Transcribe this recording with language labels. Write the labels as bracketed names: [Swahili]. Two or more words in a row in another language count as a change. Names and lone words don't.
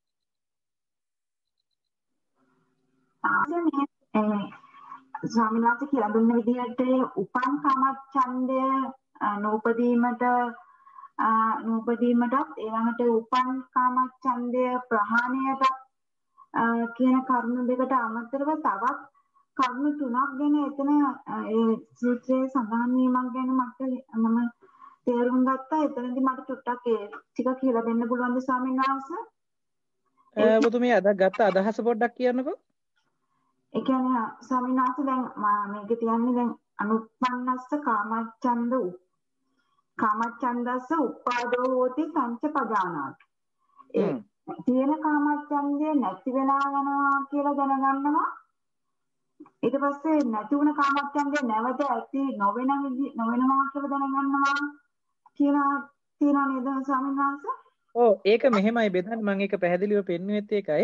[Sinhala] ස්වාමීන් වහන්සේ කියලා දුන්න විදිහට උපන් කාමච්ඡන්දය නූපදීමටත් ඊළඟට උපන් කාමච්ඡන්දය ප්‍රහාණයටත් කියන කරුණු දෙකට අමතරව තවත් කරුණු තුනක් ගැන එතන ඒ සූත්‍රයේ සඳහන් වීමක් ගැන මම තේරුම් ගත්තා. එතනදී මට චුට්ටක් ඒ ටික කියලා දෙන්න පුළුවන්ද ස්වාමීන් වහන්සේ? ඔබතුමිය අද ගත්ත අදහස පොඩ්ඩක් කියන්නකෝ. ඒ කියන්නේ ස්වාමීන් වහන්සේ දැන් මේකේ තියන්නේ දැන් [Pali] අනුප්පන්නස්ස කාමච්ඡන්දස්ස උප්පාදෝ හෝති සංච පජානාති. [Sinhala] ඒ තියෙන කාමච්ඡන්දය නැති වෙලා යනවා කියලා දැනගන්නවා. ඊට පස්සේ නැති වුණ කාමච්ඡන්දය නැවත ඇති නොවෙනවා කියලා දැනගන්නවා කියලා තියෙනවා නේද ස්වාමීන් වහන්සේ? ඔව් ඒක මෙහෙමයි බෙදන්නේ මම ඒක පැහැදිලිව පෙන්වෙත් ඒකයි.